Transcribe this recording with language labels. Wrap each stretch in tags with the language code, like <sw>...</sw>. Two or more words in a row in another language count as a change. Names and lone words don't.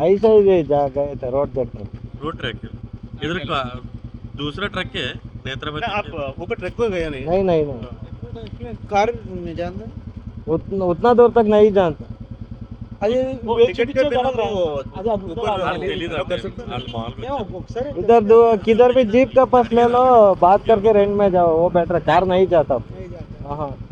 <hi>ऐसा ही जा गए थे रोड देखने। रोड ट्रक है इधर का। दूसरा ट्रक है नेत्रावती आप में। ऊपर ट्रक पे गए नहीं? नहीं कार में जानते? उतना दूर तक नहीं जानता। अरे वो टिकट के बिना वो ऊपर</hi> <kn>ಅಲ್ಲಿ ತೆಲೀದಾರೆ, ಅಲ್ಲಿ ಮಾಲ್ ಬಿಡ್ತಾರೆ.</kn> <hi>इधर किधर भी जीप का पास ले लो, बात करके रेंट में जाओ, वो बेटर है। कार नहीं जाता। हाँ</hi>